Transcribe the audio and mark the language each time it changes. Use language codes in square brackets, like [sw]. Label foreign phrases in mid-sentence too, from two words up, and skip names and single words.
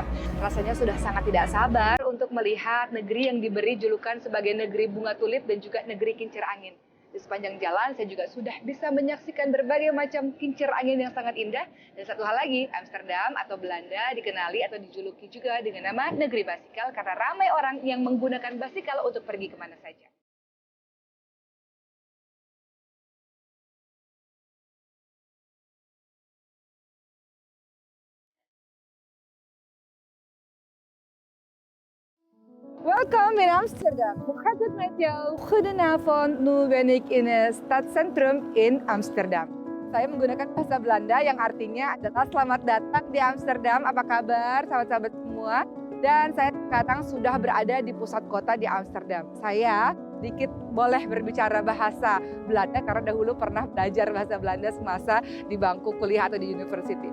[id] Rasanya sudah sangat tidak sabar untuk melihat negeri yang diberi julukan sebagai negeri bunga tulip dan juga negeri kincir angin. Di sepanjang jalan saya juga sudah bisa menyaksikan berbagai macam kincir angin yang sangat indah. [ms] Dan satu hal lagi, Amsterdam atau Belanda dikenali atau dijuluki juga dengan nama negeri basikal karena ramai orang yang menggunakan basikal untuk pergi kemana saja. [nl] Welkom in Amsterdam. Hoe gaat het met jou? Goedenavond, nu ben ik in het stadscentrum in Amsterdam. [id] Saya menggunakan bahasa Belanda yang artinya adalah selamat datang di Amsterdam. Apa kabar sahabat-sahabat semua? Dan saya sekarang sudah berada di pusat kota di Amsterdam. Saya sedikit boleh berbicara bahasa Belanda karena dahulu pernah belajar bahasa Belanda semasa di bangku kuliah atau di university.